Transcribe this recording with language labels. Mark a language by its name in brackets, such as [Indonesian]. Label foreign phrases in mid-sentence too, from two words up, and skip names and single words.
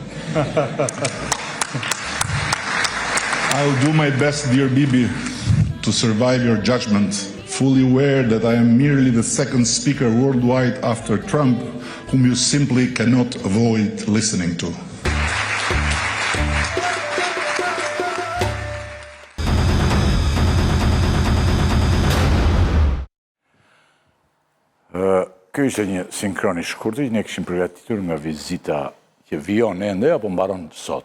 [English] I'll do my best, dear Bibi, to survive your judgment, fully aware that I am merely the second speaker worldwide after Trump, whom you simply cannot avoid listening to. [Albanian] Kjo ishte një sinkron i shkurtër, ne kishim përgatitur nga vizita që vijon ende apo mbaron sot.